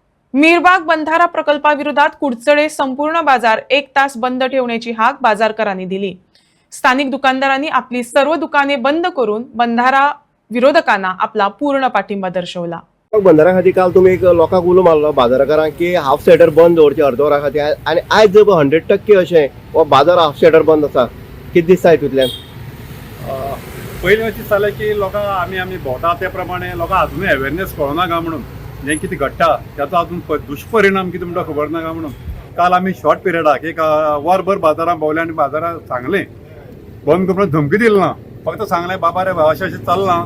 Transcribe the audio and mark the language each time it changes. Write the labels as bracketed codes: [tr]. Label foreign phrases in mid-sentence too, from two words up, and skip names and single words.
[mr] मीरबाग बंधारा प्रकल्पाविरोधात कुडचडे संपूर्ण बाजार 1 तास बंद ठेवण्याची हाक बाजारकरांनी दिली। स्थानिक दुकानदारांनी आपली सर्व दुकाने बंद करून बंधारा विरोधकांना आपला पूर्ण पाठिंबा दर्शवला। [kok] बंधारा खातीर काल तुमी एक लोकांक उलो मारलो बाजारकारांक की [en] half shutter [kok] बंद दवरचे अर्द वरा खातीर आनी आयज 100% अशें हो बाजार [en] half shutter [kok] बंद आसा, कितें दिसता हितूंतल्यान? पयलीं अशें जालें की लोकांक आमी भोंवता त्या प्रमाणे लोकांक अजुनूय अवेरनेस कळना काय म्हणून जें कितें घडटा त्याचो अजून दुश्परिणाम कितें म्हणटा खबर ना काय म्हणून काल आमी शॉर्ट पिरियडाक एक वरभर बाजारांत भोंवले आनी बाजारांत सांगलें बंद करपाक धमकी दिली ना, फक्त सांगलें बाबा रे अशें अशें चलना।